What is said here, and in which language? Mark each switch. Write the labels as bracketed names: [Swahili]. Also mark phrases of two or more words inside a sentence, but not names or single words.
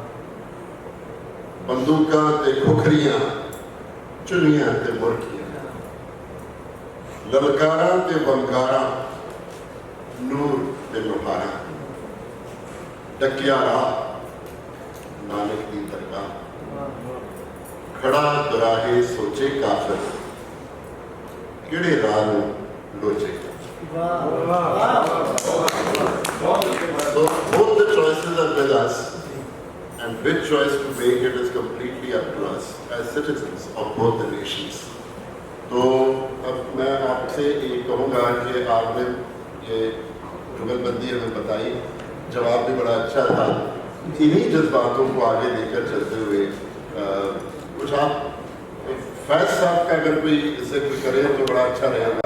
[Punjabi] ਬੰਦੂਕਾਂ ਤੇ ਖੁਖਰੀਆਂ ਚੁਣੀਆਂ ਤੇ ਮੁਰਗੀਆਂ, ਲਲਕਾਰਾਂ ਤੇ ਬੰਕਾਰਾਂ ਨੂਰ ਤੇ ਨੁਹਾਰਾਂ, ਡਕਿਆ ਰਾਹ ਨਾਨਕ ਦੀ ਦਰਗਾਹ, ਖੜ੍ਹਾ ਦੁਰਾਹੇ ਸੋਚੇ ਕਾਫ਼ਿਰ ਕਿੜੇ ਰਾਹ ਨੂੰ ਲੋਚੇ। [English] So both the choices are with us, and which choice to make it is completely up to us as citizens of both the nations. [Hindi] तो अब मैं आपसे ये कहूँगा कि आपने ये जुगलबंदी हमें बताई, जवाब भी बड़ा अच्छा था। इन्हीं जज्बातों को आगे लेकर चलते हुए कुछ आप फैज साहब का अगर कोई जिक्र करे तो बड़ा अच्छा रहेगा।